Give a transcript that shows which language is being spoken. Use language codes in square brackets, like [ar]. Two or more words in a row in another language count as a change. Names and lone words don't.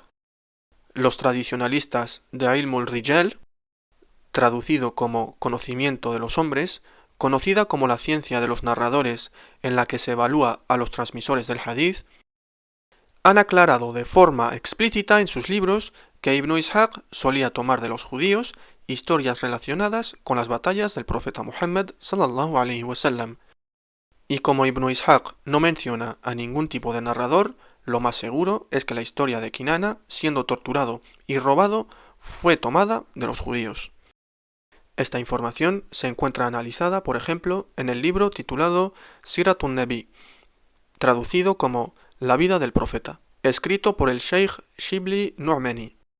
[es] Los tradicionalistas de [ar] علم الرجال, [es] traducido como conocimiento de los hombres, conocida como la ciencia de los narradores en la que se evalúa a los transmisores del hadith, han aclarado de forma explícita en sus libros que Ibn Ishaq solía tomar de los judíos historias relacionadas con las batallas del profeta Muhammad [ar] صلى الله عليه وسلم. [es] Y como Ibn Ishaq no menciona a ningún tipo de narrador, lo más seguro es que la historia de Kinana, siendo torturado y robado, fue tomada de los judíos. Esta información se encuentra analizada, por ejemplo, en el libro titulado Siratun Nabi, traducido como La vida del profeta, escrito por el Sheikh Shibli Nu'mani.